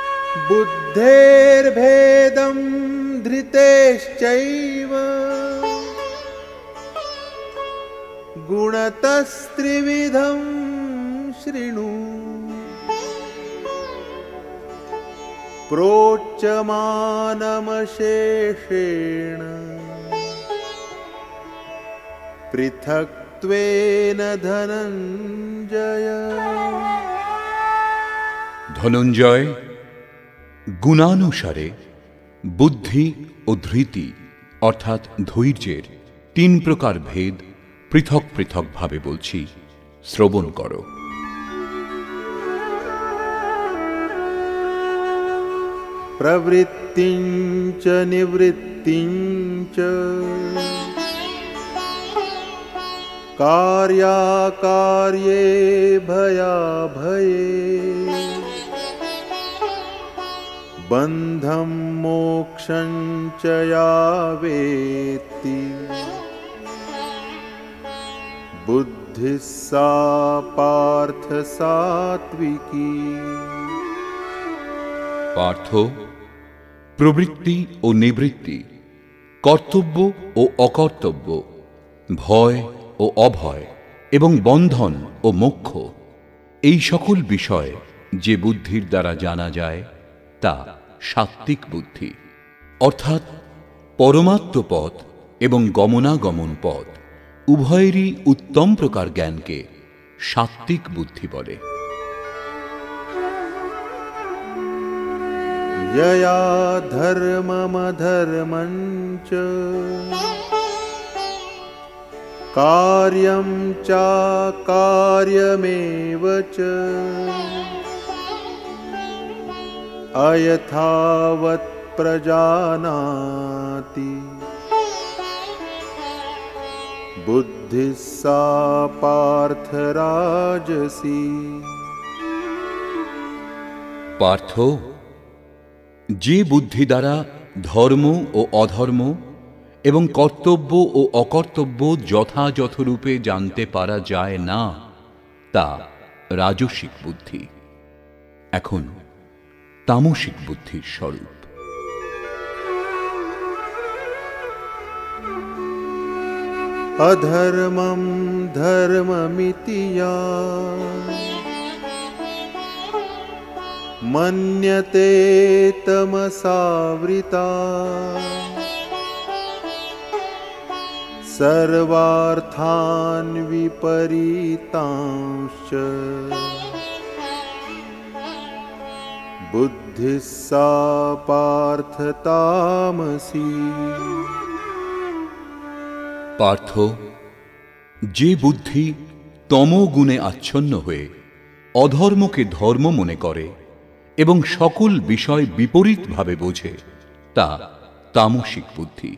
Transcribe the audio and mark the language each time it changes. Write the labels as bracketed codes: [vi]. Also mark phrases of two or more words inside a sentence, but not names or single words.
[sa] बुद्धेर्भेदं धृतेश्चैव गुणतस्त्रिविधं शृणु प्रोच्यमानमशेषेण पृथक्त्वेन धनञ्जय। [bn] ধনঞ্জয়, গুণানুসারে বুদ্ধি ও ধৃতি অর্থাৎ ধৈর্যের 3 প্রকার ভেদ পৃথক পৃথক ভাবে বলছি, শ্রবণ করো। [sa] प्रवृत्तिञ्च निवृत्तिञ्च कार्याकार्ये भयाभये बन्धं मोक्षं च या वेत्ति बुद्धिः सा पार्थ सात्विकी। [bn] পার্থ, প্রবৃত্তি ও নিবৃত্তি, কর্তব্য ও অকর্তব্য, ভয় ও অভয় এবং বন্ধন ও মোক্ষ, এই সকল বিষয় যে বুদ্ধির দ্বারা জানা যায় তা সাত্ত্বিক বুদ্ধি, অর্থাৎ পরমাত্ম পথ এবং গমনাগমন পথ উভয়েরই উত্তম প্রকার জ্ঞানকে সাত্ত্বিক বুদ্ধি বলে। [sa] यया धर्ममधर्मं च कार्यं चाकार्यमेव च अयथावत् प्रजानाति बुद्धिः सा पार्थ राजसी। [bn] পার্থ, যে বুদ্ধি দ্বারা ধর্ম ও অধর্ম এবং কর্তব্য ও অকর্তব্য যথাযথরূপে জানতে পারা যায় না তা রাজসিক বুদ্ধি। এখন তামসিক বুদ্ধির স্বরূপ। [sa] अधर्मं धर्ममिति या मन्यते तमसावृता सर्वार्थान् विपरीतांश्च बुद्धिः सा पार्थ तामसी। [bn] পার্থ, যে বুদ্ধি তমোগুণে আচ্ছন্ন হয়ে অধর্মকে ধর্ম মনে করে এবং সকল বিষয় বিপরীতভাবে বোঝে তা তামসিক বুদ্ধি।